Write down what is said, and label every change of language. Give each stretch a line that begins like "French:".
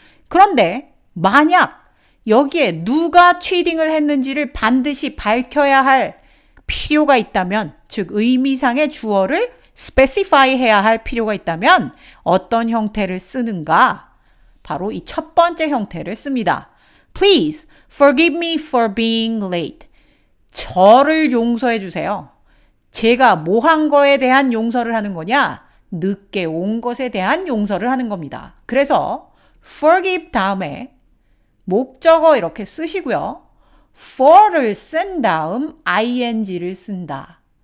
Korean: 그런데 만약 여기에 누가 cheating을 했는지를 반드시 밝혀야 할 필요가 있다면, 즉 의미상의 주어를 specify 해야 할 필요가 있다면 어떤 형태를 쓰는가? 바로 이 첫 번째 형태를 씁니다.
English: Please forgive me for being late.
Korean: 저를 용서해 주세요. 제가 뭐 한 거에 대한 용서를 하는 거냐? 늦게 온 것에 대한 용서를 하는 겁니다. 그래서 forgive 다음에 목적어 이렇게 쓰시고요. for를 쓴 다음 ing를 쓴다.